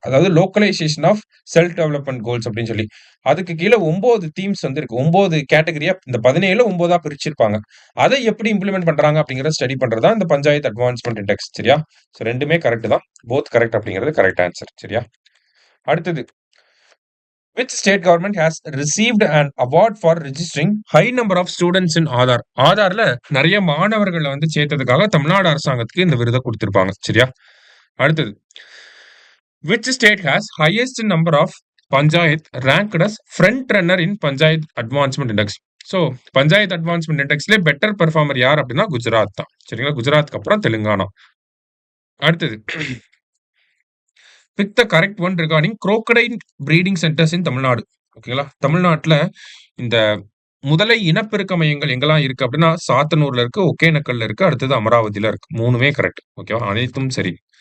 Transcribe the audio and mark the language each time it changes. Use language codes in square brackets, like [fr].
[ta] அதாவது localisation of self development goals அப்படின்னு சொல்லி. அதுக்கு கீழ 9 தீம்ஸ் வந்து இருக்கு. 9 கேட்டகரியா இந்த 17ல 9ஆ பிரிச்சிருப்பாங்க. அதை எப்படி இம்ப்ளிமெண்ட் பண்றாங்க அப்படிங்கிறத ஸ்டடி பண்றது தான் இந்த பஞ்சாயத்து அட்வான்ஸ்மென்ட் இண்டெக்ஸ். சரியா? ஸோ 2மே கரெக்ட் தான். போத் கரெக்ட் அப்படிங்கிறது கரெக்ட் ஆன்சர். சரியா? அடுத்தது [en] which state government has received an award for registering high number of students in Aadhaar? [ta] ஆதார்ல நிறைய மாணவர்களை வந்து சேர்த்ததுக்காக தமிழ்நாடு அரசாங்கத்துக்கு இந்த விருதை கொடுத்திருப்பாங்க. சரியா? அடுத்தது [en] which state has highest number of panchayat ranked as front runner in panchayat advancement index? [ta] So panchayat advancement இண்டெக்ஸ்ல better performer யார் அப்படின்னா குஜராத் தான். சரிங்களா? குஜராத்துக்கு அப்புறம் தெலுங்கானா. அடுத்தது [en] Pick the correct one regarding crocodile breeding centers in Tamil Nadu. [ta] ஓகேங்களா? தமிழ்நாட்டுல இந்த முதலை இனப்பெருக்க மையங்கள் எங்கெல்லாம் இருக்கு அப்படின்னா சாத்தனூர்ல இருக்கு, ஒகேனக்கல்ல இருக்கு, அடுத்தது அமராவதியில இருக்கு. 3மே கரெக்ட். ஓகேவா? அனைத்தும் சரி.